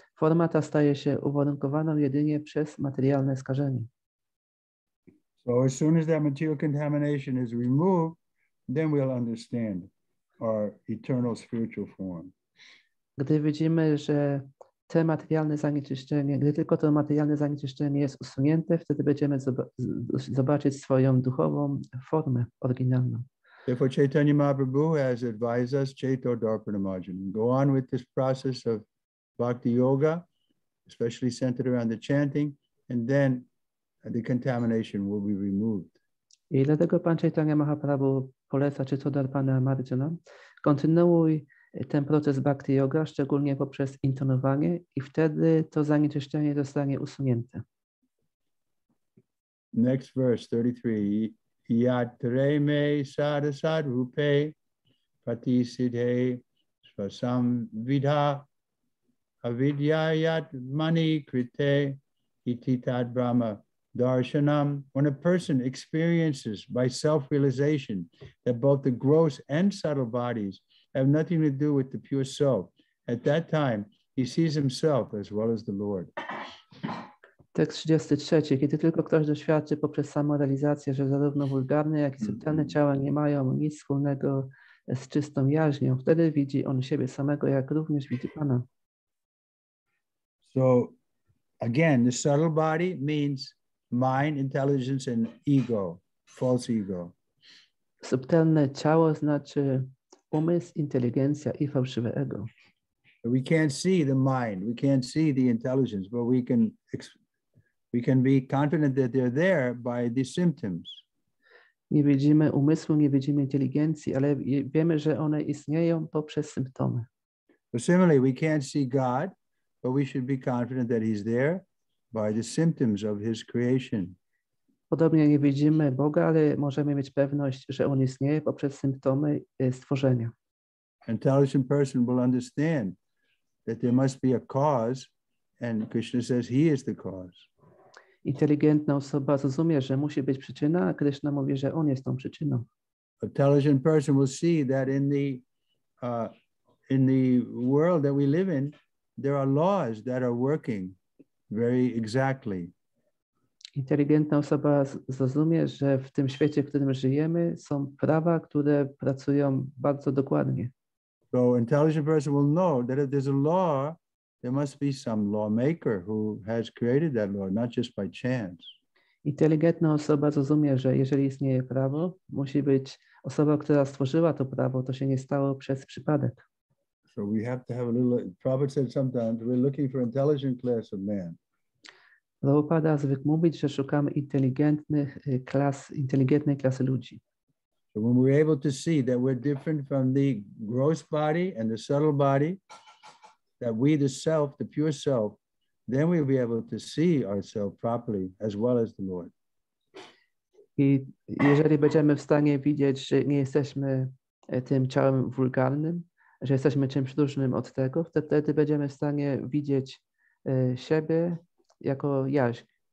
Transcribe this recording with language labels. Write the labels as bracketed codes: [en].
[pl] Forma ta staje się uwarunkowaną jedynie przez materialne skażenie. [en] So as soon as that material contamination is removed, then we'll understand our eternal spiritual form. [pl] Gdy widzimy, że te materialne zanieczyszczenie, gdy tylko to materialne zanieczyszczenie jest usunięte, wtedy będziemy zobaczyć swoją duchową formę oryginalną. [en] Therefore, Chaitanya Mahaprabhu has advised us, Chaito Darpanamajana, go on with this process of bhakti yoga, especially centered around the chanting, and then the contamination will be removed. [pl] I dlatego Pan Chaitanya Mahaprabhu poleca Chaito Darpanamajana, kontynuuj ten proces bhakti yoga, szczególnie poprzez intonowanie, i wtedy to zanieczyszczenie zostanie usunięte. [en] Next verse, 33. [sa] Yatre me sadasad rupe patisidhe swasam vidha avidyayat mani krite iti tad brahma darshanam. [en] When a person experiences by self-realization that both the gross and subtle bodies have nothing to do with the pure self, at that time he sees himself as well as the Lord. [pl] Tekst 33. Kiedy tylko ktoś doświadczy poprzez samorealizację, że zarówno wulgarne, jak i subtelne ciała nie mają nic wspólnego z czystą jaźnią, wtedy widzi on siebie samego, jak również widzi Pana. [en] So again, the subtle body means mind, intelligence, and ego, false ego. [pl] Subtelne ciało znaczy umysł, inteligencja i fałszywe ego. [en] We can't see the mind, we can't see the intelligence, but we can be confident that they're there by the symptoms. [pl] Nie widzimy umysłu, nie widzimy inteligencji, ale wiemy, że one istnieją poprzez symptomy. [en] So similarly, we can't see God, but we should be confident that he's there by the symptoms of his creation. [pl] Podobnie nie widzimy Boga, ale możemy mieć pewność, że On istnieje poprzez symptomy stworzenia. [en] Intelligent person will understand that there must be a cause, and Krishna says he is the cause. [pl] Inteligentna osoba zrozumie, że musi być przyczyna, a Krishna mówi, że On jest tą przyczyną. [en] Intelligent person will see that in the world that we live in, there are laws that are working very exactly. [pl] Inteligentna osoba zrozumie, że w tym świecie, w którym żyjemy, są prawa, które pracują bardzo dokładnie. [en] So intelligent person will know that if there's a law, there must be some lawmaker who has created that law, not just by chance. [pl] Inteligentna osoba zrozumie, że jeżeli istnieje prawo, musi być osoba, która stworzyła to prawo, to się nie stało przez przypadek. [en] So we have to have a little, Prabhupada said sometimes, we're looking for intelligent class of man. [pl] Prabhupada zwykł mówić, że szukamy inteligentnej klasy ludzi. [en] So when we're able to see that we're different from the gross body and the subtle body, that we, the self, the pure self, then we'll be able to see ourselves properly as well as the Lord. [pl] I jeżeli będziemy w stanie widzieć, że nie jesteśmy tym ciałem wulgarnym, że jesteśmy czymś różnym od tego, wtedy będziemy w stanie widzieć siebie jako jaźń.